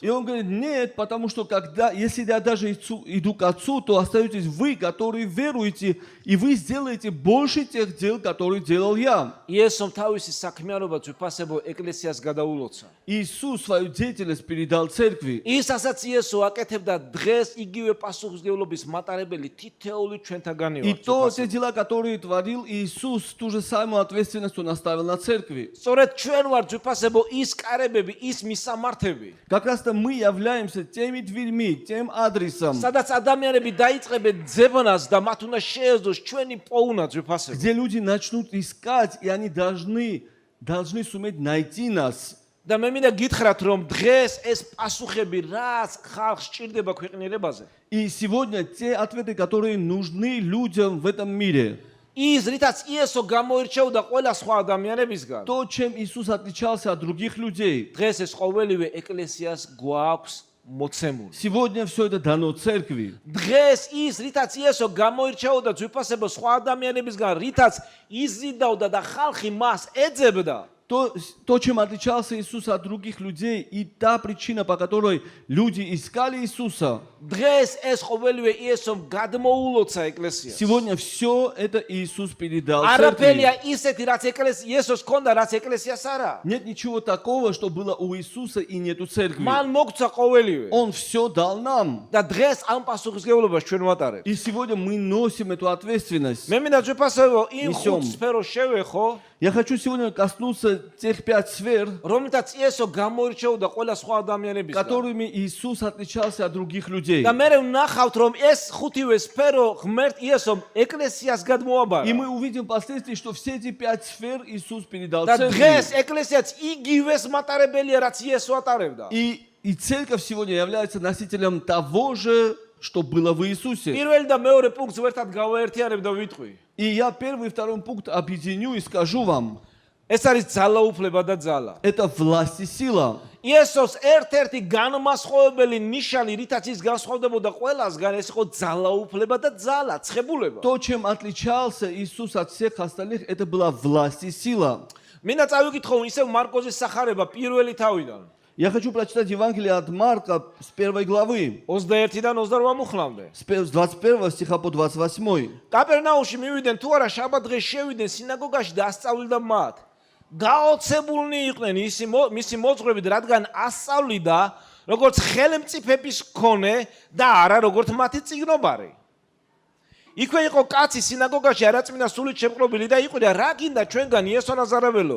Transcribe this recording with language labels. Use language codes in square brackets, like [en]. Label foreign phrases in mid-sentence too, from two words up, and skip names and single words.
[ru] И он говорит, нет, потому что если я даже иду к Отцу, то остаетесь вы, которые веруете, и вы сделаете больше тех дел, которые делал я. [ka] იესომ თავისი საქმიანობა ძვირფასებო ეკლესიას გადაულოცა. [ru] Иисус свою деятельность передал церкви. [ka] ის ასაც იესო აკეთებდა დღეს იგივე პასუხისმგებლობის მატარებელი თითეული ჩვენთაგანი [ru] И [ka] ვართ. [ru] те дела, которые творил Иисус, ту же самую ответственность он оставил на церкви. [ka] სწორედ ჩვენ ვართ ძვირფასებო ის კარებები, ის მისამართები. [ru] Как раз-то мы являемся теми дверьми, тем адресом, [ka] სადაც ადამიანები დაიწყებენ ძებნას და მათ უნდა შეეძლოს ჩვენი პოვნა ძვირფასებო. [ru] где люди начнут искать, и они должны суметь найти нас. [ka] და მე მინდა გითხრათ რომ დღეს ეს პასუხები რაც ხალხს ჭირდება ქვეყნიერებაზე. [ru] И сегодня те ответы, которые нужны людям в этом мире, [ka] ის რითაც იესო გამოირჩეოდა ყველა სხვა ადამიანებისგან. [ru] то, чем Иисус отличался от других людей, [ka] დღეს ეს ყოველივე ეკლესიას გვაქვს მოცემული. [ru] сегодня все это дано церкви. [ka] დღეს ის რითაც იესო გამოირჩეოდა ძვირფასებო სხვა ადამიანებისგან, რითაც იზიდავდა და ხალხი მას ეძებდა. [ru] То, чем отличался Иисус от других людей, и та причина, по которой люди искали Иисуса, [ka] დღეს ეს ყოველივე იესომ გადმოულოცა ეკლესიას. [ru] сегодня все это Иисус передал [ka] არაფერია [ru] церкви. [ka] ისეთი რაც იესოს ჰქონდა, რაც ეკლესიას არა. [ru] Нет ничего такого, что было у Иисуса и нету церкви. [ka] მან მოგცა ყოველივე. [ru] Он все дал нам. [ka] და დღეს ამ პასუხისმგებლობას ჩვენ ვატარებთ. [ru] И сегодня мы носим эту ответственность. [ka] მე მინდა ძვირფასებო იმ [ru] Несём. [ka] ხუთ სფეროს შევეხო, [ru] Я хочу сегодня коснуться тех 5 сфер, [ka] რომლითაც იესო გამოირჩეოდა ყველა სხვა ადამიანებისგან. [ru] которыми Иисус отличался от других людей. [ka] და მე ვნახავთ რომ ეს ხუთივე სფერო ღმერთ იესომ ეკლესიას გადმოაბარა. [ru] И мы увидим впоследствии, что все эти 5 сфер Иисус передал [ka] და დღეს [ru] церкви. [ka] ეკლესიაც იგივეს მატარებელია რაც იესო ატარებდა. [ru] И церковь сегодня является носителем того же, что было в Иисусе. [ka] პირველი და მეორე პუნქტს ერთად გავაერთიანებ და ვიტყვი. [ru] И я первый и второй пункт объединю и скажу вам. [ka] ეს არის ძალაუფლება და ძალა. [ru] Это власть и сила. [ka] იესოს ერთ-ერთი განმასხვავებელი ნიშანი, რითაც ის განსხვავდებოდა ყველასგან, ეს იყო ძალაუფლება და ძალა, ცხებულება. [ru] То, чем отличался Иисус от всех остальных, это была власть и сила. [ka] მინდა წავიკითხო ისევ მარკოზის სახარება პირველი თავიდან. [ru] Я хочу прочитать Евангелие от Марка с 1 главы, [ka] 21-დან 28 მუხლამდე. [ru] с 21 стиха по 28. [ka] კაპერნაუმში მივიდნენ თუ არა შაბათ დღეს შევიდნენ სინაგოგაში და ასწავლიდა მათ. გაოცებულნი იყვნენ მისი მოძღვრებით, რადგან ასწავლიდა როგორც ხელმწიფების მქონე და არა როგორც მათი წიგნობარი. იქვე იყო კაცი სინაგოგაში არაწმინდა სულით შემკრობილი და იყვია, რა გინდა ჩვენგან იესო ნაზარელო?